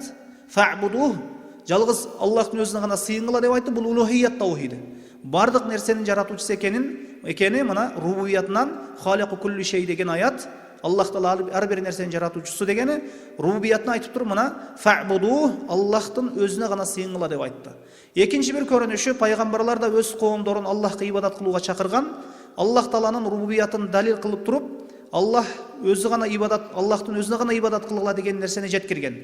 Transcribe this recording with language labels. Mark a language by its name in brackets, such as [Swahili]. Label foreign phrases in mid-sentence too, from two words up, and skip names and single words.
[Kyrgyz] Фа'будух, жалгыз Аллахтын өзүнө гана сыйынгыла деп айтты, бул улухият таухиди. Бардык нерсенин жаратуучусу экени мына рубубиятынан [Arabic] خالق كل شيء [Kyrgyz] деген аят. Аллах Таала ар бир нерсенин жаратуучусу дегени рубубиятын айтып туруп, мына фа'будух, Аллахтын өзүнө гана сыйынгыла деп айтты. Экинчи бир көрүнүшү, пайгамбарлар да өз коомдорун Аллахка ибадат кылууга чакырган. Аллах Тааланын рубубиятын далил кылып туруп, Аллах өзү гана ибадат, Аллахтын өзүнө гана ибадат кылгыла деген нерсени жеткирген.